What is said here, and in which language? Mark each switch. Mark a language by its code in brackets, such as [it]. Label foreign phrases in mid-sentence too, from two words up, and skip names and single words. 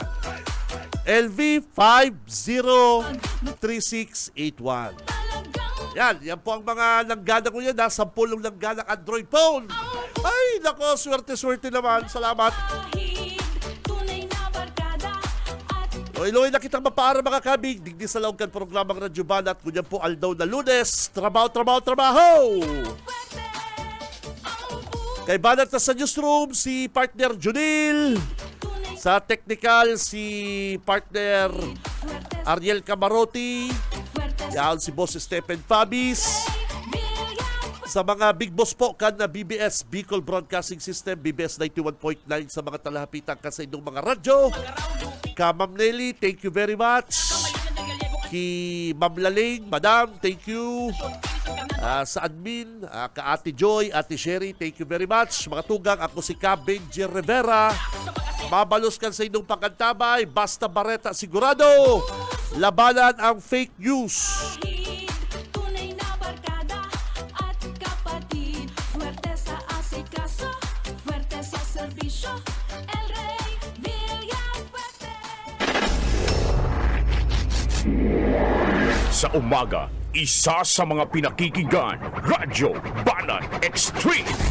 [bik] LV 503681 yan po ang mga langgana ko yan, 10 langgana Android phone. [tl] Ay, nako, swerte naman, salamat. Kahit tunay na barkada at [bik] Iloy na kitang mapaara mga kabig, digdi sa laong kan programang Radyo Banat, kunyan po aldaw na Lunes, trabaho! [tl] swerte. Ang puso [bik] Kay Banat na sa newsroom, si partner Junil. [tl] tunay [bik] Sa technical, si partner [tl] swerte. Ariel Camarotti. Swerte [bik] Yan si Boss Stephen Fabis. Sa mga big boss po kan na BBS, [en] Bicol Broadcasting System, [bik] BBS 91.9 sa mga talahapitang sa inyong mga radyo. [en] Ka Ma'am Nelly, thank you very much. Ki Ma'am Laling, Madam, thank you. Sa admin, ka Ate Joy, Ate Sherry, thank you very much. [bik] Mga tugang, ako si Ka Benji Rivera. Mabalos kan sa inyong pagkantabay, basta bareta sigurado. [tl] Labanan ang fake news. tunay na barkada at kapatid, swerte sa asikaso, swerte sa serbisyo. El Rey Villafuerte. Sa umaga, isa sa mga pinakikinggan, Radyo Banat Extreme.